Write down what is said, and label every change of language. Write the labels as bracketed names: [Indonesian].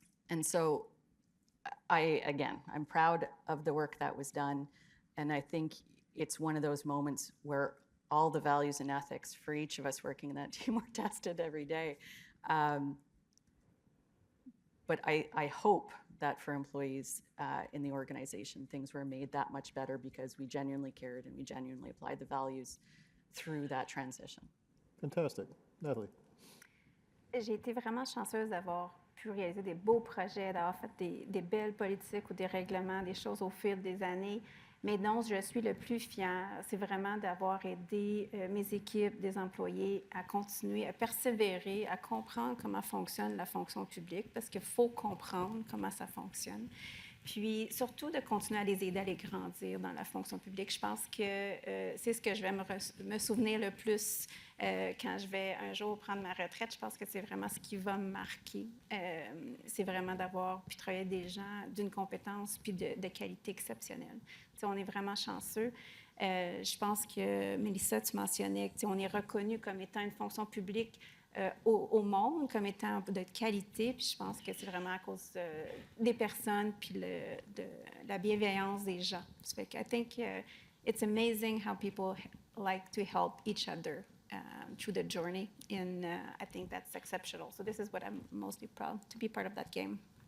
[English] And so I'm proud of the work that was done, and I think it's one of those moments where all the values and ethics for each of us working in that team were tested every day. But I hope that for employees in the organization, things were made that much better because we genuinely cared and we genuinely applied the values through that transition. Fantastic. Natalie. [French] J'ai été vraiment chanceuse d'avoir pu réaliser des beaux projets, d'avoir fait des belles politiques ou des règlements, des choses au fil des années. Mais dont je suis le plus fière, c'est vraiment d'avoir aidé mes équipes, des employés à continuer, à persévérer, à comprendre comment fonctionne la fonction publique, parce qu'il faut comprendre comment ça fonctionne. Puis surtout de continuer à les aider à les grandir dans la fonction publique. Je pense que c'est ce que je vais me souvenir le plus quand je vais un jour prendre ma retraite. Je pense que c'est vraiment ce qui va me marquer. C'est vraiment d'avoir pu travailler avec des gens d'une compétence puis de qualité exceptionnelle. T'sais, on est vraiment chanceux. Je pense que, Mélissa, tu mentionnais qu'on est reconnu comme étant une fonction publique au monde, comme étant de qualité. Puis je pense que c'est vraiment à cause des personnes puis de la bienveillance des gens. Ça fait que [English] I think it's amazing how people like to help each other through the journey. And I think that's exceptional. So this is what I'm mostly proud to be part of that game.